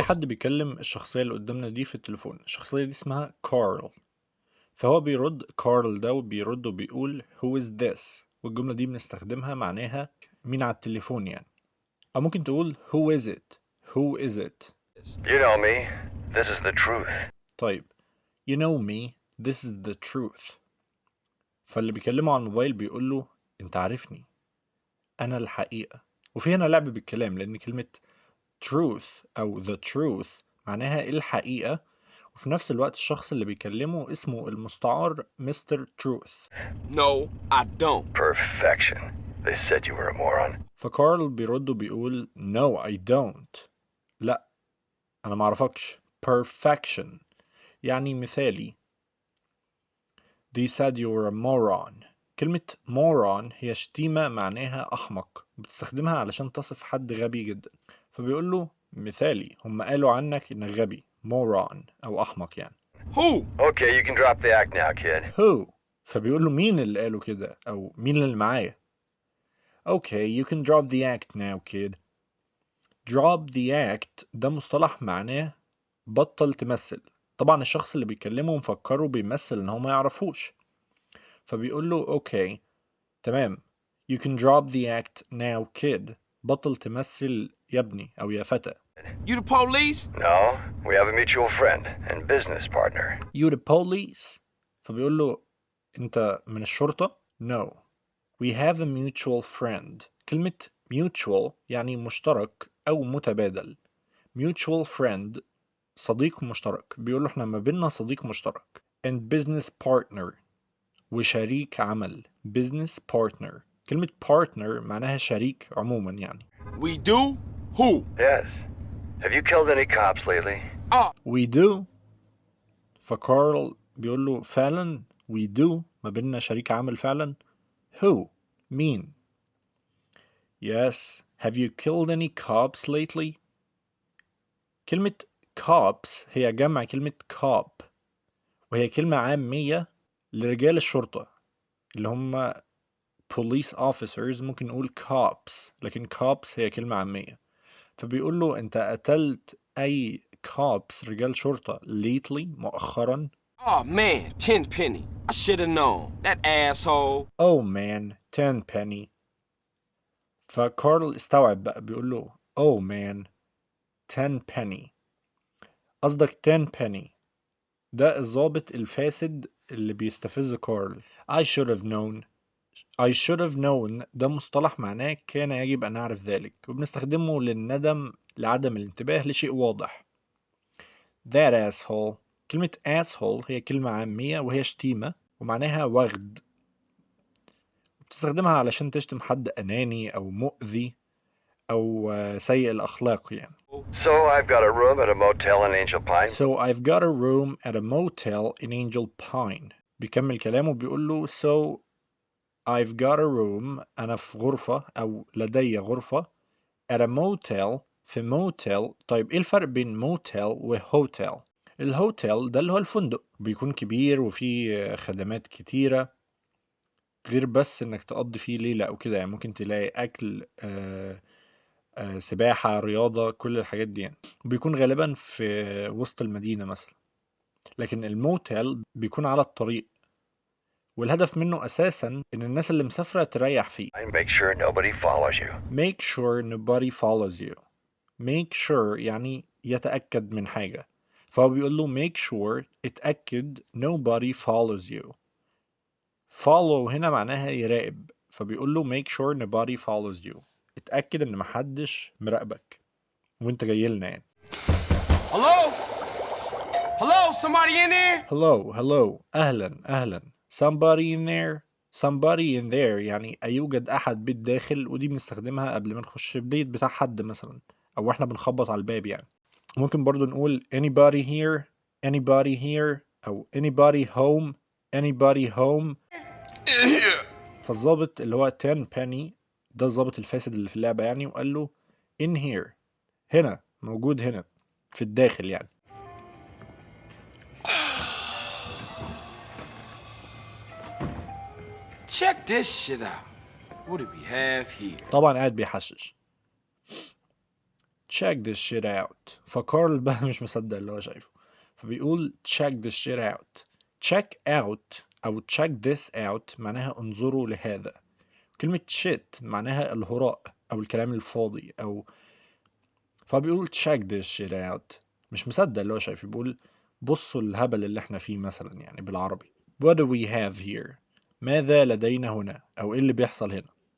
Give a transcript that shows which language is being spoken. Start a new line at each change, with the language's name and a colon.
Arabic: حد بيكلم الشخصية اللي قدامنا دي في التليفون. الشخصية دي اسمها كارل، فهو بيرد كارل ده وبيرد وبيقول
English: who is this،
Arabic: والجملة دي بنستخدمها معناها مين على التليفون يعني. أو ممكن تقول
English: who is it. who is it. You know me. This is the truth. طيب you know me this is the truth.
Arabic: فاللي بيكلمه على الموبايل بيقول له انت عارفني، انا الحقيقة. وفي هنا لعب بالكلام لان كلمة truth او the truth معناها الحقيقة، وفي نفس الوقت الشخص اللي بيكلمه اسمه المستعار مستر تروث.
English: No, I don't. Perfection. They said you were a moron.
Arabic: فكارل بيرد وبيقول
English: no I don't.
Arabic: لا انا معرفكش. perfection يعني مثالي.
English: They said you were a moron.
Arabic: كلمة moron هي شتيمة معناها أحمق، بتستخدمها علشان تصف حد غبي جدا. فبيقول له مثالي هم قالوا عنك إنك غبي، moron أو أحمق يعني.
English: Who? Okay, you can drop the act now, kid.
Arabic: who. فبيقول له مين اللي قالوا كده أو مين اللي معايا.
English: Okay you can drop the act now kid.
Arabic: drop the act ده مصطلح معناه بطل تمثل. طبعا الشخص اللي بيكلمه مفكره بيمثل إن هو ما يعرفوش، فبيقول له okay تمام
English: you can drop the act now kid.
Arabic: بطل تمثل يا ابني أو يا فتى.
English: You the police? No, we have a mutual friend and business partner. you the police.
Arabic: فبيقول له أنت من الشرطة.
English: no we have a mutual friend.
Arabic: كلمة mutual يعني مشترك أو متبادل. mutual friend صديق مشترك. بيقول له احنا ما بيننا صديق مشترك.
English: and business partner
Arabic: وشريك عمل.
English: business partner.
Arabic: كلمة partner معناها شريك عموما يعني.
English: We do? Who? Yes. Have you killed any cops lately? we do.
Arabic: فكارل بيقول له فعلا
English: we do
Arabic: ما بيننا شريك عمل فعلا.
English: who مين. yes have you killed any cops lately.
Arabic: كلمة cops هي جمع كلمة cop، وهي كلمة عامية لرجال الشرطة اللي هم police officers. ممكن نقول cops، لكن cops هي كلمة عامية. فبيقول له انت قتلت اي cops رجال شرطة lately مؤخرا.
English: Oh man, Tenpenny. I should have known. That asshole. oh man Tenpenny.
Arabic: فكارل استوعب بقى بيقول له
English: oh man Tenpenny.
Arabic: قصدك Tenpenny ده الضابط الفاسد اللي بيستفز كارل.
English: I should have known. I should have known
Arabic: ده مصطلح معناه كان يجب أن أعرف ذلك، وبنستخدمه للندم لعدم الانتباه لشيء واضح.
English: that asshole.
Arabic: كلمة asshole هي كلمة عامية وهي شتيمة ومعناها وغد، بتستخدمها علشان تشتم حد أناني أو مؤذي أو سيء الأخلاق يعني.
English: So I've got a room at a motel in Angel Pine. So I've got a room at a motel in Angel Pine.
Arabic: بيكمل كلامه بيقول له
English: so I've got a room
Arabic: أنا في غرفة أو لدي غرفة
English: at a motel
Arabic: في موتيل. طيب إيه الفرق بين موتيل وهوتيل؟ الهوتيل ده اللي هو الفندق بيكون كبير وفيه خدمات كتيرة غير بس إنك تقضي فيه ليلة أو كده يعني. ممكن تلاقي أكل سباحة رياضة كل الحاجات دي يعني. بيكون غالبا في وسط المدينة مثلا. لكن الموتيل بيكون على الطريق، والهدف منه أساسا إن الناس اللي مسافرة تريح فيه.
English: Make sure nobody follows you. make sure nobody follows you. make sure
Arabic: يعني يتأكد من حاجة، فهو بيقول له make sure اتأكد
English: nobody follows you. follow
Arabic: هنا معناها يراقب، فبيقول له
English: make sure nobody follows you.
Arabic: اتأكد إن محدش مراقبك وانت جاي لنا يعني.
English: Hello? Hello? Somebody in there?
Arabic: hello أهلا أهلا.
English: somebody in there.
Arabic: somebody in there يعني أيوجد أحد بالداخل، ودي بنستخدمها قبل ما نخش البيت بتاع حد مثلا أو إحنا بنخبط على الباب يعني. ممكن برضو نقول
English: anybody here. anybody here أو anybody home. anybody home. In here.
Arabic: فالظابط اللي هو Tenpenny ده الظابط الفاسد اللي في اللعبة يعني، وقال له
English: in here
Arabic: هنا موجود هنا في الداخل يعني.
English: Check this shit out. What do we have here?
Arabic: طبعا قاعد بيحشش.
English: check this shit out.
Arabic: فكارل بقى مش مصدق اللي هو شايفه، فبيقول
English: check this shit out. check out أو check this out
Arabic: معناها انظروا لهذا. كلمة shit معناها الهراء أو الكلام الفاضي أو، فبيقول
English: check this shit out.
Arabic: مش مصدق اللي هو شايفه، بيقول بصوا الهبل اللي احنا فيه مثلا يعني بالعربي.
English: What do we have here؟
Arabic: ماذا لدينا هنا؟ أو إيه اللي بيحصل هنا؟